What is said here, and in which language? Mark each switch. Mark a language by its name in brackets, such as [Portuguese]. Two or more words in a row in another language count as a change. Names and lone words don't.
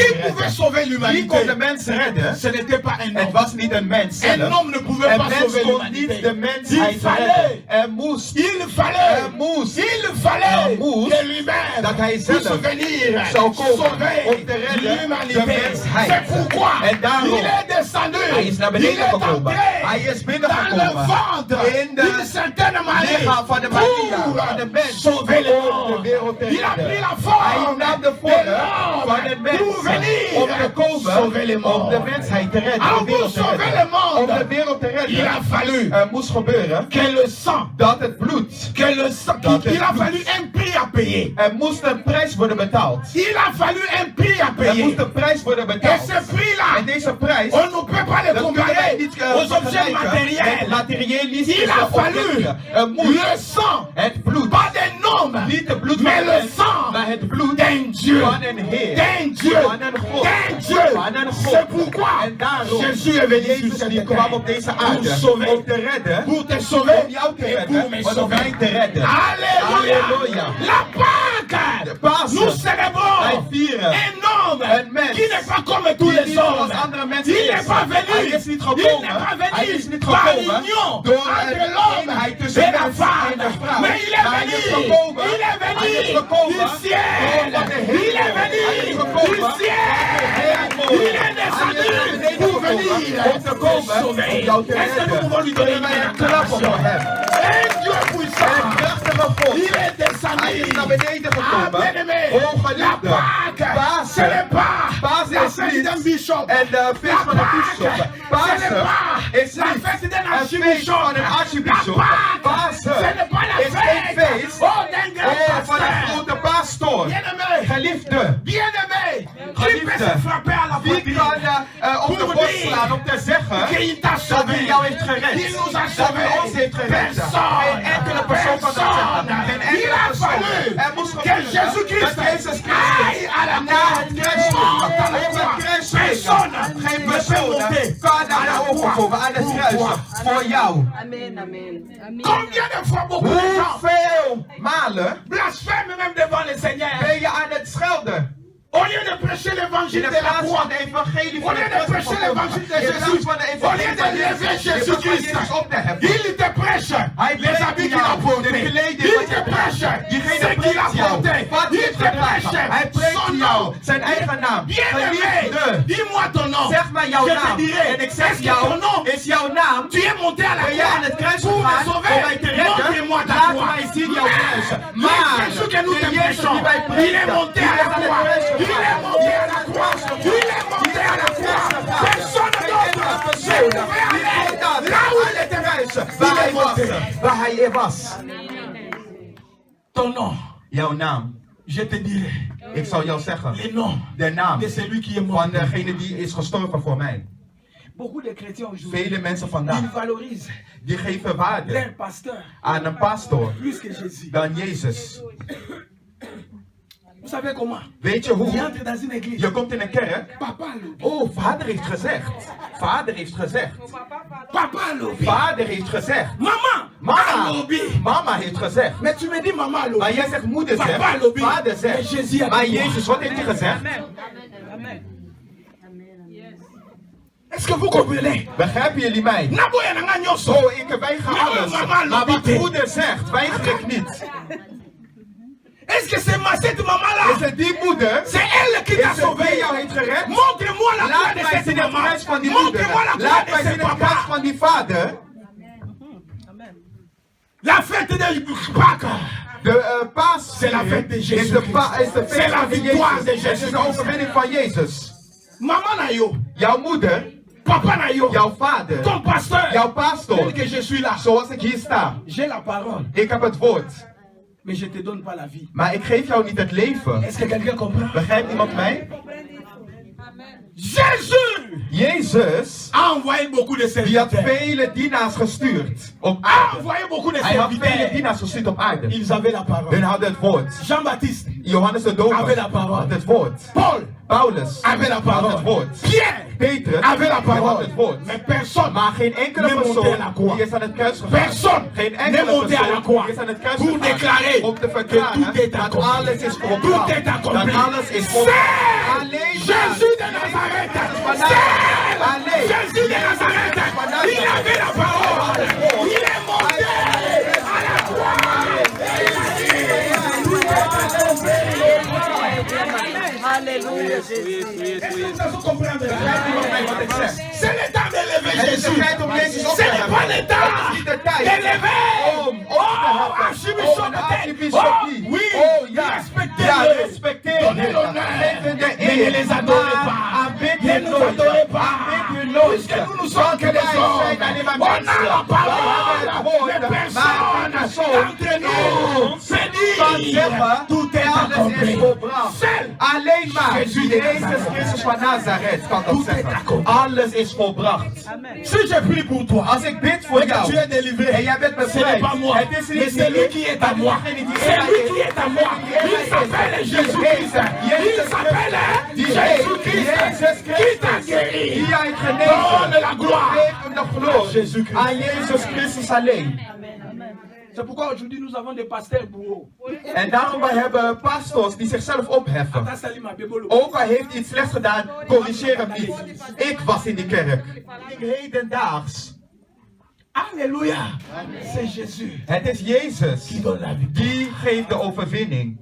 [French] Qui pouvait [Dutch] redden. [French] sauver [Dutch] Wie kon [French] l'humanité? [Dutch] de mens redden? [French] Ce n'était pas un [Dutch] Het [French] homme. [Dutch] was niet een mens [French] Un [Dutch] zelf. [French] homme ne pouvait [Dutch] Een [French] pas [Dutch] mens [French] sauver [Dutch] kon [French] l'humanité. [Dutch] niet de mensheid [French] Il fallait, [Dutch] redden. Er moest [French] il fallait que lui-même [Dutch] dat hij [French] puisse [Dutch] zelf [French] venir [Dutch] zou komen [French] sauver [Dutch] om te redden de [French] l'humanité. [Dutch] mensheid. [French] C'est pourquoi [Dutch] En daarom, [French] il est descendu. [Dutch] hij is naar [French] Il [Dutch] beneden [French] est [Dutch] gekomen. [French] entré [Dutch] Hij is [French] dans le [Dutch] binnengekomen [French] ventre [Dutch] in de [French] d'une certaine Marie [Dutch] lichaam van de Maria, van de [French] pour [Dutch] mens, [French] sauver le [Dutch] om de [French] monde. [Dutch] wereld te [French] Il a pris [Dutch] redden. [French] la [Dutch] Hij [French] forme [Dutch] nam de [French] de [Dutch] vorm van [French] l'homme [Dutch] den mens. [French] Pour venir [Dutch] Om te komen. [French] sauver le [Dutch] Om [French] monde. [Dutch] de mensheid te redden. Ah, de wereld te [French] pour sauver [Dutch] redden. [French] le monde. [Dutch] Om de wereld te redden. [French] Il a fallu [Dutch] Moest gebeuren. [French] que le sang, [Dutch] Dat het bloed. [French] il a fallu un prix à payer. [Dutch] Er moest een prijs worden betaald. [French] Il a fallu un prix à [Dutch] Er [French] payer. [Dutch] moest een prijs worden [French] Et [Dutch] betaald. [French] ce prix-là, [Dutch] En deze prijs. [French] on ne peut pas le [Dutch] Dat kunnen wij [French] comparer [Dutch] niet [French] aux objets [Dutch] vergelijken met [French] matériels. [Dutch] materialistische [French] Il a fallu [Dutch] objecten. Er moest [French] le sang, [Dutch] het bloed. [French] pas d'un homme, [Dutch] Niet het bloed [French] mais [Dutch] van [French] le [Dutch] een mens, [French] sang [Dutch] maar het bloed [French] d'un Dieu. [Dutch] van een Heer. [French] D'un Dieu. [Dutch] Van een God. [French] D'un Dieu. [Dutch] Van een God. [French] C'est pourquoi [Dutch] En daarom, [French] Jésus est venu sur [Dutch] Jezus [French] cette [Dutch] die kwam op [French] terre. [Dutch] deze [French] Pour [Dutch] aarde [French] sauver. [Dutch] om te redden, [French] Pour te sauver [Dutch] om jou te [French] et [Dutch] redden, [French] pour me [Dutch] en om [French] sauver. [Dutch] mij te redden. [French] Alléluia. [Dutch] Alléluia. [French] La Pâque. [Dutch] De Pasen. [French] Nous célébrons [Dutch] Wij vieren [French] un homme [Dutch] een mens [French] qui n'est pas comme tous [Dutch] die [French] les [Dutch] niet [French] hommes. [Dutch] zoals andere mensen [French] Il [Dutch] is. [French] n'est pas venu. [Dutch] Hij is niet [French] Il n'est [Dutch] gekomen. [French] pas [Dutch] Hij [French] venu [Dutch] is niet [French] par [Dutch] gekomen [French] l'union [Dutch] door [French] entre [Dutch] een [French] l'homme [Dutch] eenheid tussen [French] et la [Dutch] mens en [French] femme. [Dutch] de vrouw. [French] Mais il est [Dutch] Maar hij [French] venu. [Dutch] is gekomen. [French] Il est [Dutch] Hij [French] venu [Dutch] is gekomen [French] du ciel. [Dutch] van de [French] Il [Dutch] hemel. [French] est venu [Dutch] Hij is [French] du [Dutch] gekomen [French] ciel. Il est descendu pour venir [Dutch] om te komen om [French] sauver. [Dutch] jou te [French] Est-ce que nous pouvons lui [Dutch] redden. [French] donner [Dutch] Kunnen [French] une [Dutch] wij een klap voor [French] acclamation? [Dutch] hem? [French] Un Dieu [Dutch] Een [French] puissant. [Dutch] krachtige God. [French] Il est [Dutch] Hij [French] descendu. [Dutch] is naar beneden Ah, gekomen. [French] bien-aimé, [Dutch] O [French] la [Dutch] geliefde. [French] Pâque, ce [Dutch] Pasen. [French] n'est pas [Dutch] Pasen [French] la [Dutch] is [French] fête [Dutch] niet [French] d'un bishop. [Dutch] en de feest van [French] La [Dutch] een [French] Pâque, [Dutch] bisschop. [French] ce n'est [Dutch] Pasen [French] pas [Dutch] is [French] la [Dutch] niet [French] fête d'un [Dutch] een feest [French] archibishop. [Dutch] van een archbishop. [French] La Pâque, [Dutch] Pasen [French] ce n'est pas la [Dutch] is geen [French] fête [Dutch] feest [French] oh, d'un grand [Dutch] van een [French] pasteur. [Dutch] grote pastoor. [French] Bien-aimé, [Dutch] Geliefde. [French] bien-aimé, qui [Dutch] Geliefde. [French] peut se frapper à la [Dutch] Wie [French] poitrine [Dutch] kan op de [French] Pour [Dutch] borst [French] dire [Dutch] slaan om te zeggen [French] qu'il t'a [Dutch] dat [French] sauvé, [Dutch] hij jou heeft gered? [French] qu'il nous a [Dutch] Dat [French] sauvé. [Dutch] hij ons heeft gered. [French] Personne, [Dutch] Geen enkele persoon kan dat zeggen. Geen [French] Il [Dutch] enkele [French] a [Dutch] persoon. [French] fallu [Dutch] Er moest [French] que [Dutch] gebeuren [French] Jésus-Christ [Dutch] dat Jezus [French] aille à la [Dutch] naar het [French] croix, [Dutch] kruis [French] monte à la [Dutch] ging. Op het [French] croix. [Dutch] kruis [French] Personne [Dutch] ging. Geen [French] ne peut [Dutch] persoon [French] monter [Dutch] kan [French] à [Dutch] naar [French] la [Dutch] de hoogte [French] croix. [Dutch] komen aan het [French] Pour [Dutch] kruis. [French] toi. [Dutch] Voor jou. [French] Amen, amen. Amen. Combien de fois beaucoup de gens [Dutch] Hoeveel malen [French] blasphèment même devant le Seigneur [Dutch] ben je aan het schelden? [French] au lieu de prêcher [Dutch] In [French] l'évangile [Dutch] de [French] de la [Dutch] plaats [French] croix, [Dutch] van de evangelie [French] au [Dutch] van [French] lieu de [Dutch] de kruis [French] prêcher l'évangile de [Dutch] in plaats [French] Jésus, [Dutch] van de [French] au lieu [Dutch] evangelie [French] de [Dutch] van [French] lever [Dutch] Jezus, in plaats van [French] Jésus-Christ, [Dutch] Jezus op te heffen. [French] il te prêche les [Dutch] brengt [French] habits qu'il [Dutch] jou [French] a portés, [Dutch] de kleding [French] il [Dutch] wat [French] te [Dutch] je [French] prêche [Dutch] draagt. Diegene [French] ce qu'il a [Dutch] brengt jou [French] porté, [Dutch] wat [French] il [Dutch] je [French] te [Dutch] draagt. [French] prêche [Dutch] Hij brengt [French] son [Dutch] jou [French] nom. [Dutch] zijn eigen naam. [French] Bien-aimé, [Dutch] Geliefde, [French] dis-moi ton nom. [Dutch] zeg maar jouw [French] Je te [Dutch] naam. [French] dirai, [Dutch] En ik zeg [French] est-ce que ton nom, [Dutch] jou, is jouw naam? [French] tu es monté à la [Dutch] Ben je aan het [French] croix [Dutch] kruis [French] pour me [Dutch] gegaan om [French] sauver? [Dutch] mij te redden? [French] Montre-moi ta [Dutch] Laat [French] croix. [Dutch] mij zien jouw kruis. [French] Mais [Dutch] Maar [French] Jésus que nous [Dutch] de te Jezus [French] prêchons, [Dutch] die wij [French] il est [Dutch] prediken, [French] monté [Dutch] die [French] à la [Dutch] is aan het [French] croix. [Dutch] kruis [French] Il est [Dutch] gegaan. [French] monté à la croix. Il est monté à la croix. Personne d'autre ne pouvait aller là où il était. [Dutch] Waar hij was. [French] Ton nom, [Dutch] Jouw naam. [French] je te dirai [Dutch] Ik zal jou zeggen. [French] le nom [Dutch] De naam [French] de celui qui est mort. [Dutch] van degene die is gestorven voor mij. [French] Beaucoup de chrétiens aujourd'hui, [Dutch] Vele mensen [French] ils [Dutch] vandaag [French] valorisent [Dutch] die geven waarde [French] leur pasteur [Dutch] aan een pastoor [French] plus que Jésus. [Dutch] dan Jezus. [French] Vous savez comment? [Dutch] Weet je [French] Il [Dutch] hoe? [French] entre dans une église. [Dutch] Je komt in een kerk. [Lingala] Papa lobby. [Dutch] Oh, vader heeft gezegd. Vader heeft gezegd. [Lingala] Papa lobby. [Dutch] Vader heeft gezegd. [Lingala] Maman. [Dutch] Mama. [Lingala] lobby. [Dutch] Mama heeft gezegd. [French] Mais tu me dis [Lingala] maman lobby. [Dutch] Maar jij zegt moeder [Lingala] Papa [Dutch] zegt. [Lingala] lobby. [Dutch] Vader [French] Mais [Dutch] zegt. [French] Jésus a [Dutch] Maar [French] dit quoi? [Dutch] Jezus, wat heeft hij gezegd? [French] Est-ce que vous comprenez? [Dutch] Begrijpen jullie mij? [Lingala] Naboya nanga nyoso. [Dutch] Oh, ik weiger Nee, alles. [Lingala] mama [Dutch] Maar wat [Lingala] lobby. [Dutch] moeder zegt, weiger ik niet. [French] Est-ce que c'est cette [Dutch] Is [French] maman-là? [Dutch] het die moeder? [French] C'est elle qui t'a [Dutch] Is het die [French] sauvé. [Dutch] jou heeft gered? [French] Montre-moi la croix [Dutch] Laat [French] de [Dutch] mij [French] cette [Dutch] zien het [French] maman. [Dutch] kruis van die moeder. [French] Montre-moi la [Dutch] Laat [French] croix [Dutch] mij [French] de [Dutch] zien [French] ce [Dutch] het kruis [French] papa. [Dutch] van die vader. [French] La fête de Pâques. [Dutch] De paas [French] C'est la fête de [Dutch] is [French] Jésus [Dutch] de, [French] Christ. [Dutch] is de [French] C'est [Dutch] feest [French] la [Dutch] van [French] victoire de [Dutch] Jezus. Het [French] Jésus [Dutch] is de [French] Christ. [Dutch] overwinning van Jezus. [Lingala] Maman na yo. [Dutch] Jouw moeder, [Lingala] Papa na yo. [Dutch] jouw vader, [French] Ton pasteur. [Dutch] jouw pastoor. [French] Tel que je suis là. [Dutch] Zoals ik hier sta. [French] J'ai la parole. [Dutch] Ik heb het woord. [French] Mais je te donne pas la vie. [Dutch] Maar ik geef jou niet het leven. [French] Est-ce que quelqu'un comprend? [Dutch] Begrijpt iemand mij? [French] Jésus [Dutch] Jezus, [French] a envoyé beaucoup de [Dutch] die had [French] serviteurs. [Dutch] vele dienaars gestuurd op [French] A [Dutch] aarde. [French] envoyé beaucoup de [Dutch] Hij had vele [French] serviteurs. [Dutch] dienaars gestuurd op aarde. [French] Ils avaient la [Dutch] Hun [French] parole. [Dutch] hadden het woord. [French] Jean-Baptiste [Dutch] Johannes de Doper [French] avait la parole. [Dutch] had het woord. [French] Paul [Dutch] Paulus [French] avait la [Dutch] had het [French] parole. [Dutch] woord. [French] Pierre [Dutch] Petrus [French] avait la [Dutch] had [French] parole. [Dutch] het woord. [French] Mais personne [Dutch] Maar geen enkele [French] ne montait à la [Dutch] persoon [French] croix. [Dutch] die is aan het kruis gegaan. [French] Personne [Dutch] Geen [French] ne [Dutch] enkele [French] montait à la [Dutch] persoon [French] croix [Dutch] die is aan het kruis [French] pour [Dutch] gegaan [French] déclarer [Dutch] om te [French] que [Dutch] verklaren [French] tout est [Dutch] dat [French] accompli. [Dutch] alles is [French] Tout [Dutch] volbracht. [French] est accompli. [Dutch] Dat alles is volbracht. [French] C'est [Dutch] Alleen [French] Jésus de Nazareth. C'est [Dutch] Alleen [French] Jésus de Nazareth. Il avait la parole. Il est monté à la Alléluia, Jésus. Est-ce que vous avez compris? [Dutch] wat ik zeg. [French] C'est le temps d'élever [Dutch] Het is de [French] Jésus. [Dutch] tijd om Jezus op [French] Ce [Dutch] te [French] n'est [Dutch] hebben. [French] pas le [Dutch] Het [French] temps [Dutch] is niet de tijd [French] d'élever. [Dutch] om op te Oh, hebben. [French] archibishop [Dutch] Oh, de de archibishop Oh, niet. [French] oui. [Dutch] Oh ja, [French] Respectez-le. [Dutch] ja, respecteer [French] Donnez [Dutch] hem. [French] l'honneur. [Dutch] Geef hem de [French] Mais ne les adorez pas. Ne nous adorez pas. Puisque nous ne sommes que des hommes. On a la parole. Les personnes d'entre nous se disent tout est accompli. Seul [Dutch] Alleen maar Jezus Jezus Christus van Nazareth kan dat zeggen. Alles is volbracht. [French] Si je prie pour toi, [Dutch] Als ik bid voor [French] et que tu [Dutch] jou [French] es délivré, [Dutch] en jij bent [French] ce n'est [Dutch] bevrijd, [French] pas moi, [Dutch] het is [French] mais [Dutch] niet [French] c'est lui qui est à moi. C'est lui qui est à moi. Il s'appelle Jésus-Christ. Il s'appelle Jésus-Christ. Qui t'a guéri? [Dutch] die jij [French] Donne [Dutch] genezen. [French] la gloire. [Dutch] Geef hem de glorie [French] Jésus-Christ. [Dutch] aan Jezus Christus alleen. [French] C'est pourquoi aujourd'hui nous avons des pasteurs bourreaux. [Dutch] En daarom wij hebben pastors die zichzelf opheffen. [Lingala] Ata Salima Bebolo. [Dutch] Ook al heeft hij iets slechts gedaan, corrigeer hem niet. Ik was in die kerk. Hedendaags. [French] Alléluia. C'est Jésus [Dutch] Het is Jezus [French] qui donne la victoire. [Dutch] die geeft de overwinning.